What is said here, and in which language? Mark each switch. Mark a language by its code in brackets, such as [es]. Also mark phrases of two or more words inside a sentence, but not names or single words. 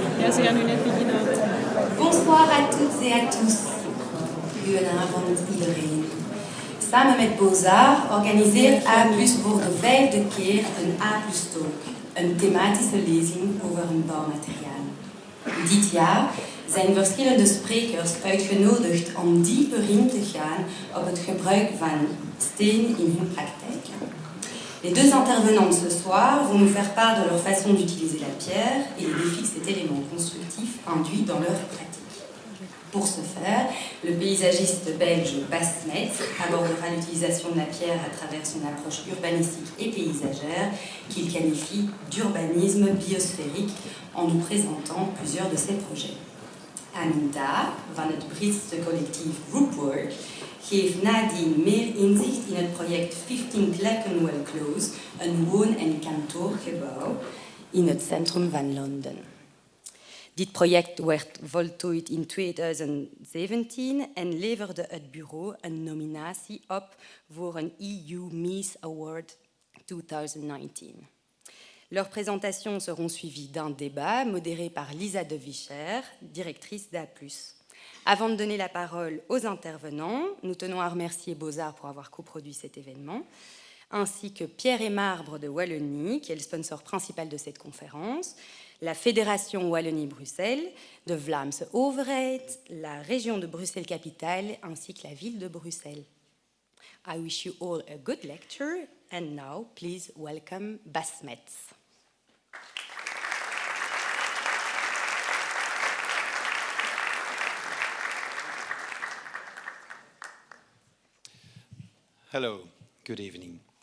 [nl] ze gaan u net beginnen uit. [fr] Bonsoir à toutes et à tous. [nl] Goedenavond iedereen. Samen met Bozar organiseert A+ voor de 5e keer een A+ Talk, een thematische lezing over een bouwmateriaal. Dit jaar zijn verschillende sprekers uitgenodigd om dieper in te gaan op het gebruik van steen in hun praktijk. [fr] Les deux intervenants ce soir vont nous faire part de leur façon d'utiliser la pierre et les défis que cet élément constructif induit dans leur pratique. Pour ce faire, le paysagiste belge Bas Smets abordera l'utilisation de la pierre à travers son approche urbanistique et paysagère qu'il qualifie d'urbanisme biosphérique en nous présentant plusieurs de ses projets. [nl] Amin Taha van het Britse collectief Groupwork geeft nadien meer inzicht in het project 15 Clerkenwell Close, een woon- en kantoorgebouw in het centrum van Londen. Dit project werd voltooid in 2017 en leverde het bureau een nominatie op voor een EU Mies Award 2019. [fr] Leurs présentations seront suivies d'un débat modéré par Lisa de Vicher, directrice d'A+. Avant de donner la parole aux intervenants, nous tenons à remercier Bozar pour avoir coproduit cet événement, ainsi que Pierre et Marbre de Wallonie, qui est le sponsor principal de cette conférence, la Fédération Wallonie-Bruxelles, [nl] de Vlaamse Overheid, [fr] la région de Bruxelles-Capitale, ainsi que la ville de Bruxelles. [en] I wish you all a good lecture, and now please welcome Bas Smets. Hello, good evening.